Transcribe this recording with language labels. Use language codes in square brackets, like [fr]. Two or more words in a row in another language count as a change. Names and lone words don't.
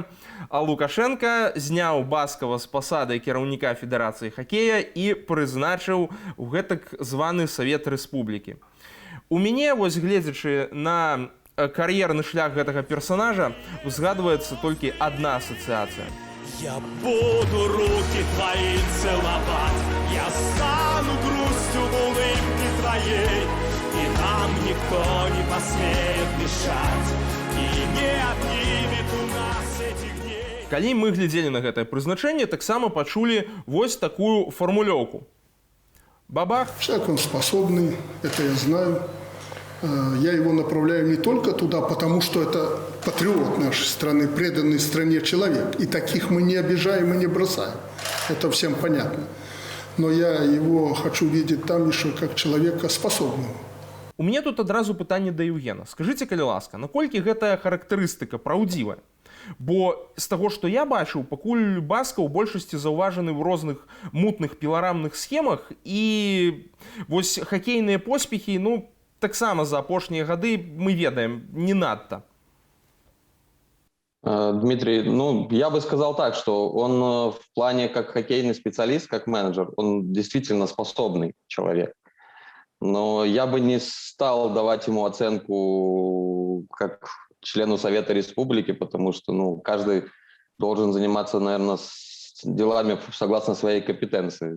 [be] А Лукашенко зняў баскава з пасады кіраўніка Федэрацыі хакея і прызначыў у гэтак званы Савет Рэспублікі. У мяне, вось гледзячы на кар'ерны шлях гэтага персонажа, узгадваецца толькі адна асацыяцыя. [ru] Я буду руки твои целовать, я стану грустью в улыбке твоей, и нам никто не посмеет мешать, и не отнимет у нас этих дней. [be] Калі мы глядзелі на гэтае прызначэнне, таксама пачулі вось такую фармулёўку. Бабах. [ru] Человек он способный, это я знаю. Я его направляю не только туда, потому что это патриот нашей страны, преданный стране человек. И таких мы не обижаем и не бросаем. Это всем понятно. Но я его хочу видеть там еще как человека способного. [be] У мяне тут адразу пытанне да Евгена. Скажыце, калі ласка, наколькі гэтая характарыстыка праўдзівая? Бо з таго, што я бачыў, пакуль баска ў большасці заўважаны ў розных мутных піларамных схемах, і вось хакейныя поспехі, ну, таксама за апошнія гады мы ведаем, не надта. [ru] Дмитрий, ну, я бы сказал так, что он в плане как хоккейный специалист, как менеджер, он действительно способный человек. Но я бы не стал давать ему оценку как члену Совета Республики, потому что, ну, каждый должен заниматься, наверное, делами согласно своей компетенции.